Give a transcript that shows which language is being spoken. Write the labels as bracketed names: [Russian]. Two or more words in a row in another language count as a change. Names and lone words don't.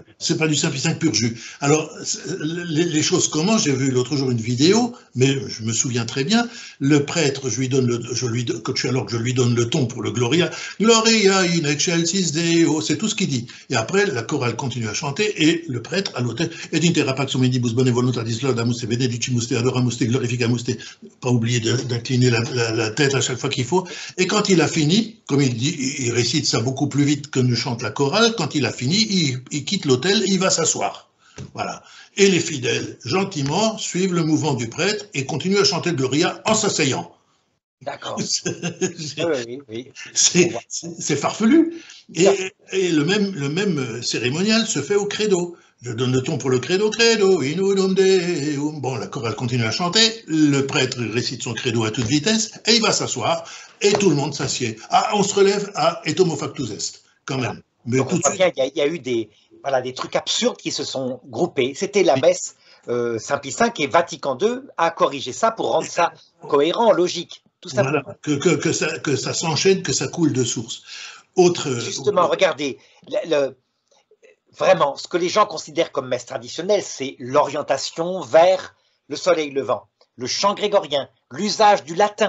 [French] C'est pas du Saint-Pie V pur jus. Alors, les choses comment, j'ai vu l'autre jour une vidéo, mais je me souviens très bien, le prêtre, je lui donne le ton pour le Gloria, [Latin] Gloria in excelsis Deo, [French] c'est tout ce qu'il dit. Et après, la chorale continue à chanter, et le prêtre, à l'autel, [Latin] et d'inter pax omnibus bone voluntatis laudamus et benedicimus te adoramus te glorificamus te, [French] pas oublier d'incliner la tête à chaque fois qu'il faut. Et quand il a fini, comme il dit, il récite ça beaucoup plus vite que ne chante la chorale, quand il a fini, il quitte l'autel, il va s'asseoir. Voilà. Et les fidèles, gentiment, suivent le mouvement du prêtre et continuent à chanter le Gloria en s'asseyant. D'accord. Oui. C'est farfelu. Et le même cérémonial se fait au credo. Je donne le ton pour le credo, [Latin] credo, in unum Deum. [French] Bon, la chorale continue à chanter, le prêtre récite son credo à toute vitesse, et il va s'asseoir, et tout le monde s'assied. Ah, on se relève, ah, [Latin] et homo factus est, [French] quand même. Mais donc, tout on voit bien, il y a eu des trucs absurdes qui se sont groupés. C'était la messe Saint-Pie V et Vatican II a corrigé ça pour rendre ça cohérent, logique, tout simplement. Voilà, que ça s'enchaîne, que ça coule de source. Justement, regardez, vraiment, ce que les gens considèrent comme messe traditionnelle, c'est l'orientation vers le soleil levant, le chant grégorien, l'usage du latin.